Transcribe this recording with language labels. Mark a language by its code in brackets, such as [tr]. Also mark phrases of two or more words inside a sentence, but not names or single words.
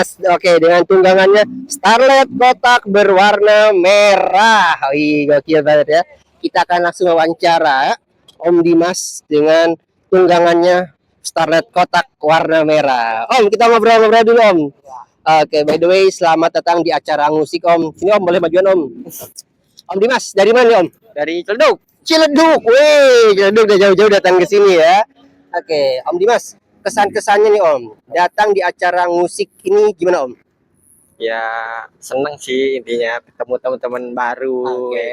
[id] Oke, dengan tunggangannya Starlet kotak berwarna merah. Wih, gokil banget ya. Kita akan langsung wawancara Om Dimas dengan tunggangannya Starlet kotak warna merah. Om, kita ngobrol-ngobrol dulu Om. Oke, [en] by the way, [id] selamat datang di acara musik Om. Sini Om, boleh majuan Om. Om Dimas, dari mana Om? Dari Ciledug. Ciledug, wih, Ciledug udah jauh-jauh datang ke sini ya. Oke, Om Dimas, kesan-kesannya nih Om, datang di acara musik ini gimana Om? Ya seneng sih intinya ketemu teman-teman baru. Oke.